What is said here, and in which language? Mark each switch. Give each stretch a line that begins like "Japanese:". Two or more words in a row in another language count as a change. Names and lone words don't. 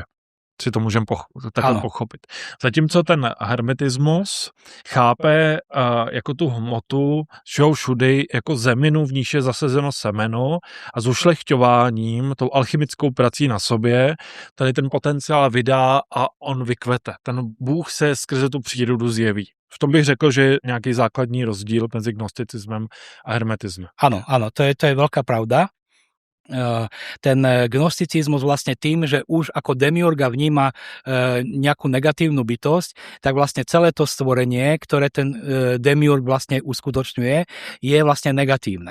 Czech: Si to můžeme takhle pochopit. Zatímco ten hermetismus chápe jako tu hmotu všudy jako zeminu, v níž je zasezeno semeno a s ušlechťováním, tou alchymickou prací na sobě, tady ten potenciál vydá a on vykvete. Ten Bůh se skrze tu přírodu zjeví. V tom bych řekl, že je nějaký základní rozdíl mezi gnosticismem a hermetismem.
Slovak: Áno, to je veľká pravda. Ten gnosticizmus vlastne tým, že už ako demiurga vníma nejakú negatívnu bytosť, tak vlastne celé to stvorenie, ktoré ten demiurg vlastne uskutočňuje, je vlastne negatívne.